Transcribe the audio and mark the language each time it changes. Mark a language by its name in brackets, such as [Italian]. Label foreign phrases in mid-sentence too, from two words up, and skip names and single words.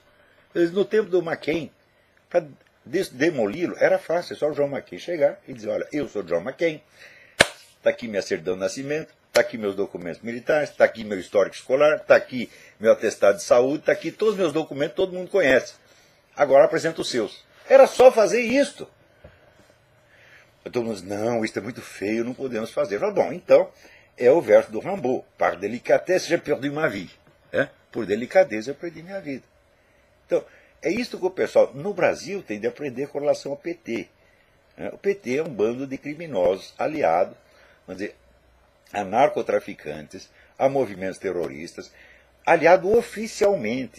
[Portuguese] No tempo do McCain, para demoli-lo, era fácil, é só o John McCain chegar e dizer, olha, eu sou John McCain, está aqui minha certidão de nascimento, está aqui meus documentos militares, está aqui meu histórico escolar, está aqui meu atestado de saúde, está aqui todos os meus documentos, todo mundo conhece. Agora apresenta os seus. Era só fazer isto. Todo mundo diz, não, isso é muito feio, não podemos fazer. Falo, bom, então, é o verso do Rimbaud. [French] Par délicatesse, j'ai perdu ma vie. [Portuguese] Por delicadeza, eu perdi minha vida. Então, é isso que o pessoal, no Brasil, tem de aprender com relação ao PT. O PT é um bando de criminosos aliados, vamos dizer, a narcotraficantes, a movimentos terroristas, aliado oficialmente.